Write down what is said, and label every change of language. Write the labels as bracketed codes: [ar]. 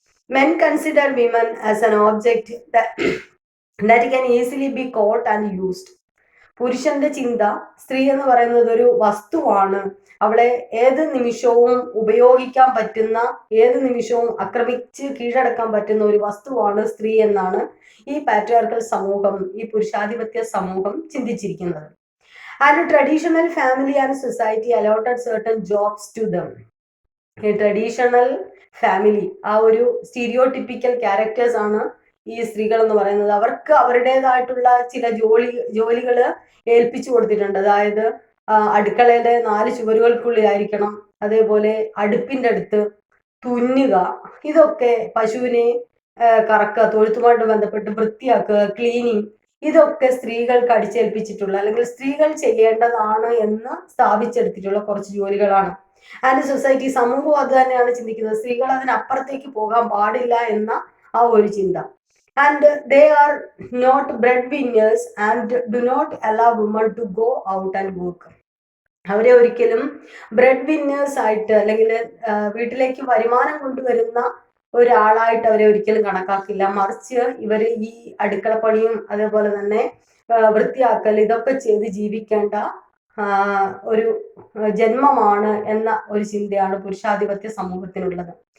[en] Men consider women as an object that can easily be caught and used. [ml] പുരുഷന്റെ ചിന്ത സ്ത്രീ എന്ന് പറയുന്നത് ഒരു വസ്തുവാണ്, അവളെ ഏത് നിമിഷവും ഉപയോഗിക്കാൻ പറ്റുന്ന, ഏത് നിമിഷവും ആക്രമിച്ച് കീഴടക്കാൻ പറ്റുന്ന ഒരു വസ്തുവാണ് സ്ത്രീ എന്നാണ് ഈ പാട്രിയാർക്കൽ സമൂഹം, ഈ പുരുഷാധിപത്യ സമൂഹം ചിന്തിച്ചിരിക്കുന്നത്. [en] And traditional family and society allotted certain jobs to them. [ml] ഈ ട്രഡീഷണൽ ഫാമിലി, ആ ഒരു സ്റ്റീരിയോടിപ്പിക്കൽ ക്യാരക്ടേഴ്സ് ആണ് ഈ സ്ത്രീകൾ എന്ന് പറയുന്നത്. അവർക്ക് അവരുടേതായിട്ടുള്ള ചില ജോലികൾ ഏൽപ്പിച്ചു കൊടുത്തിട്ടുണ്ട്. അതായത് അടുക്കളയുടെ 4 ചുവരുകൾക്കുള്ളിലായിരിക്കണം, അതേപോലെ അടുപ്പിന്റെ അടുത്ത് തുന്നുക, ഇതൊക്കെ പശുവിനെ കറക്കുക, തൊഴുത്തുമായിട്ട് ബന്ധപ്പെട്ട് വൃത്തിയാക്കുക, ക്ലീനിങ്, ഇതൊക്കെ സ്ത്രീകൾക്ക് അടിച്ചേൽപ്പിച്ചിട്ടുള്ള അല്ലെങ്കിൽ സ്ത്രീകൾ ചെയ്യേണ്ടതാണ് എന്ന് സ്ഥാപിച്ചെടുത്തിട്ടുള്ള കുറച്ച് ജോലികളാണ്. ആൻഡ് സൊസൈറ്റി, സമൂഹം അത് തന്നെയാണ് ചിന്തിക്കുന്നത്. സ്ത്രീകൾ അതിനപ്പുറത്തേക്ക് പോകാൻ പാടില്ല എന്ന ആ ഒരു ചിന്ത. [en] And they are not breadwinners and do not allow women to go out and work. [ml] അവരെ ഒരിക്കലും ബ്രെഡ് വിന്നേഴ്സ് ആയിട്ട് അല്ലെങ്കിൽ വീട്ടിലേക്ക് വരുമാനം കൊണ്ടുവരുന്ന ഒരാളായിട്ട് അവരെ ഒരിക്കലും കണക്കാക്കില്ല. മറിച്ച് ഇവർ ഈ അടുക്കളപ്പണിയും അതേപോലെ തന്നെ വൃത്തിയാക്കൽ ഇതൊക്കെ ചെയ്ത് ജീവിക്കേണ്ട ഒരു ജന്മമാണ് എന്ന ഒരു ചിന്തയാണ് പുരുഷാധിപത്യ സമൂഹത്തിനുള്ളത്.